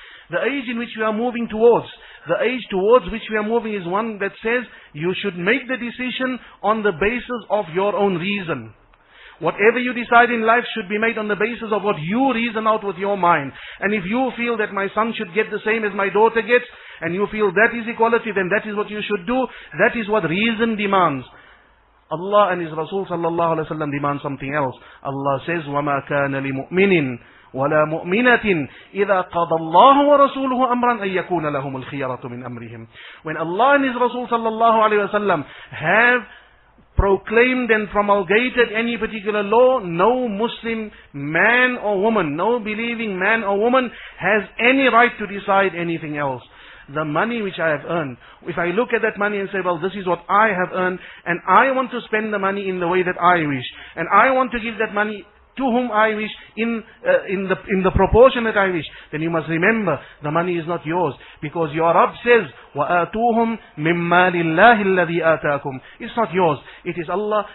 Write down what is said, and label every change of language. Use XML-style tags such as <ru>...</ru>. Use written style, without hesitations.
<en>The age in which we are moving towards, the age towards which we are moving is one that says you should make the decision on the basis of your own reason. Whatever you decide in life should be made on the basis of what you reason out with your mind. And if you feel that my son should get the same as my daughter gets, and you feel that is equality, then that is what you should do. That is what reason demands. Allah and His Rasul sallallahu alaihi wasallam demand something else. Allah says,</en> <ar>وَمَا كَانَ لِمُؤْمِنٍ وَلَا مُؤْمِنَةٍ إِذَا قَضَى اللَّهُ وَرَسُولُهُ أَمْرًا أَن يَكُونَ لَهُمُ الْخِيَرَةُ مِنْ أَمْرِهِمْ.</ar> <en>When Allah and His Rasul sallallahu alaihi wasallam have proclaimed and promulgated any particular law, no Muslim man or woman, no believing man or woman has any right to decide anything else. The money which I have earned, if I look at that money and say, well, this is what I have earned, and I want to spend the money in the way that I wish, and I want to give that money to whom I wish, in the proportion that I wish, then you must remember, the money is not yours, because your Rabb says,</en> <ar>وَآتُوهُمْ مِمَّا لِلَّهِ الَّذِي آتَاكُمْ.</ar> <en>It's not yours. It is Allah.</en>